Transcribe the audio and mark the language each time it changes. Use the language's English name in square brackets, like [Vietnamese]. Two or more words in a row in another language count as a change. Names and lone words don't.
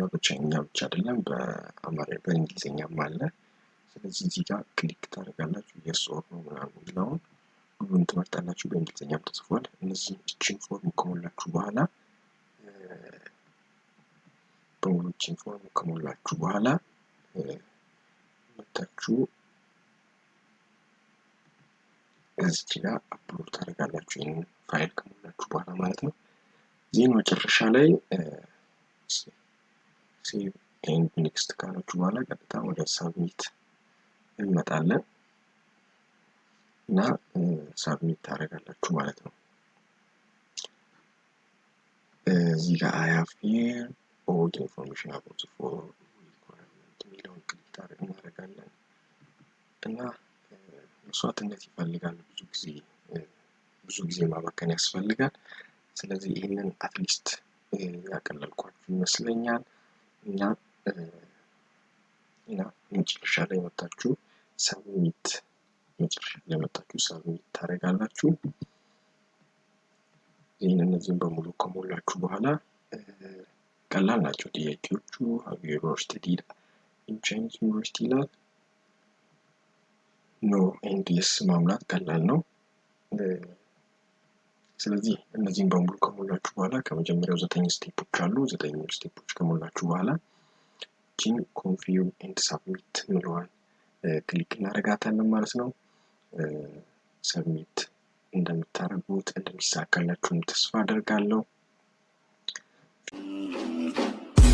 [Amharic] ጋር በቻይኛ ብቻ አይደለም በአማርኛ በእንግሊዝኛም አለ። ስለዚህ እዚህ ጋር ክሊክ ታደርጋላችሁ። [English] yes or no [Amharic] ምናምን የሚለውን ሁሉን ትመርጣላችሁ። በእንግሊዝኛም ተጽፏል። እነዚህ እቺን ፎርም ከሞላችሁ በኋላ በሙሉ እቺን ፎርም ከሞላችሁ በኋላ መታችሁ እዚህ ጋር አፕሎድ ታደርጋላችሁ። ይሄን ፋይል ከሞላችሁ በኋላ ማለት ነው። ዜን መጨረሻ ላይ [English] save and next [Amharic] ካላችሁ በኋላ ቀጥታ ወደ ሳብሚት እንመጣለን እና ሳብሚት ታደርጋላችሁ ማለት ነው። እዚህ ጋር [English] I have here all the information about the form requirement [Amharic] የሚለውን ክሊክ እናደርጋለን እና መስዋዕትነት ይፈልጋል። ብዙ ጊዜ ማባከን ያስፈልጋል። ስለዚህ ይህንን አትሊስት ያቀለልኳችሁ ይመስለኛል እና መጨረሻ ላይ መጣችሁ ሳብሚት ታደርጋላችሁ። እነዚህን በሙሉ ከሞላችሁ በኋላ ቀላል ናቸው ጥያቄዎቹ። [English] have you ever studied in Chinese university [Amharic] ይላል። [English] no and yes [Amharic] ማምላት ቀላል ነው። ስለዚህ እነዚህን በሙሉ ከሞላችሁ በኋላ ከመጀመሪያው 9 ስቴፖች አሉ። 9 ስቴፖች ከሞላችሁ በኋላ ጂን [English] confirm and submit [Amharic] ምለዋል ክሊክ እናደርጋታለን ማለት ነው። ሰብሚት እንደምታደርጉት እንደሚሳካላችሁ ተስፋ አደርጋለሁ።